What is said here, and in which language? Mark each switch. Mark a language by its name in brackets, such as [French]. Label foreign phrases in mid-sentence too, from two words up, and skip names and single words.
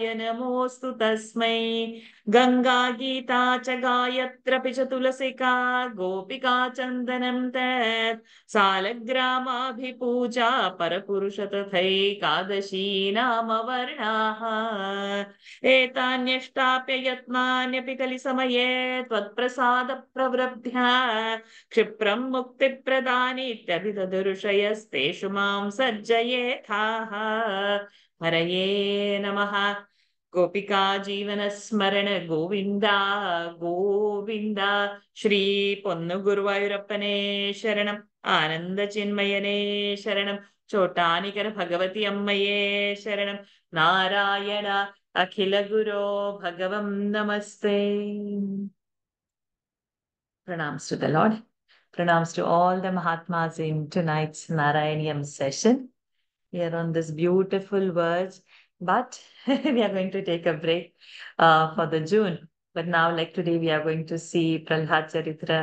[Sanskrit] नमोऽस्तु तस्मै गङ्गा गीता च गायत्रपि च तुलसिका गोपिका चन्दनं तत् सालग्रामाभिपूजा परपुरुष तथैकादशी नाम वर्णाः एतान्यष्टाप्य यत्नान्यपि कलिसमये त्वत्प्रसादप्रवृद्ध्या क्षिप्रं मुक्तिप्रदानीत्यभिददृशयस्तेषु मां सज्जयेथाः हरये नमः गोपिका जीवन स्मरण गोविंदा गोविंद श्री [Malayalam] പൊന്നുഗുരുവായൂരപ്പനെ ശരണം ആനന്ദ ചിന്മയനെ ശരണം ചോട്ടാനിക്കര ഭഗവതി അമ്മയെ ശരണം നാരായണ അഖില ഗുരോ ഭഗവം നമസ്തേ. [English] Pranams to the Lord. Pranams to all the Mahatmas in tonight's Narayaniyam session. We are on this beautiful verse, but we are going to take a break for the June. But now, like today, we are going to see Prahlad Charitra.